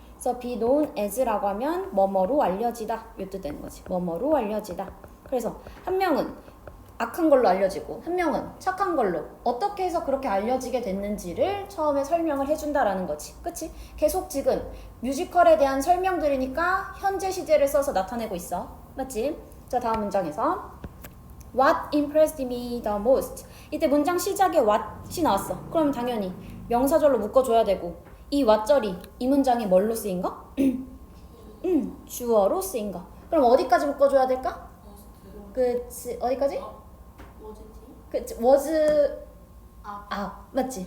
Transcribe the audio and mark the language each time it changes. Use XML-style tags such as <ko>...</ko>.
<ko>그래서</ko> <en>be known as</en> <ko>라고 하면 뭐뭐로 알려지다. 이 뜻 되는 거지. 뭐뭐로 알려지다. 그래서 한 명은 악한 걸로 알려지고 한 명은 착한 걸로 어떻게 해서 그렇게 알려지게 됐는지를 처음에 설명을 해준다라는 거지. 그치? 계속 지금 뮤지컬에 대한 설명들이니까 현재 시제를 써서 나타내고 있어. 맞지? 자, 다음 문장에서</ko> <en>What impressed me the most?</en> <ko>이때 문장 시작에 what이 나왔어. 그럼 당연히 명사절로 묶어줘야 되고 이 what절이 이 문장에 뭘로 쓰인 거? 주어로 쓰인 거. 그럼 어디까지 묶어줘야 될까? 그치, 어디까지? 그치,</ko> <en>was up.</en> <ko>맞지?</ko>